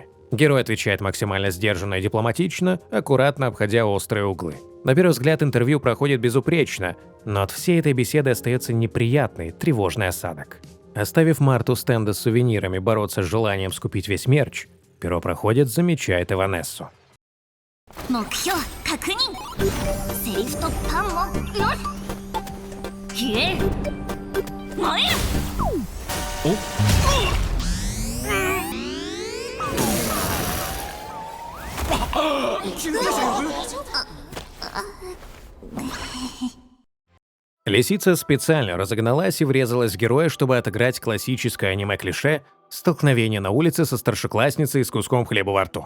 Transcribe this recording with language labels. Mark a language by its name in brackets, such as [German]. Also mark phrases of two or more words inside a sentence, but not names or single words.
[Russian] Герой отвечает максимально сдержанно и дипломатично, аккуратно обходя острые углы. На первый взгляд интервью проходит безупречно, но от всей этой беседы остается неприятный, тревожный осадок. Оставив Марту стенда с сувенирами бороться с желанием скупить весь мерч, первопроходец замечает Эванессу. [Japanese] 目標確認セリフとパンもよし冷える燃える [Russian] Лисица специально разогналась и врезалась в героя, чтобы отыграть классическое аниме-клише «столкновение на улице со старшеклассницей с куском хлеба во рту».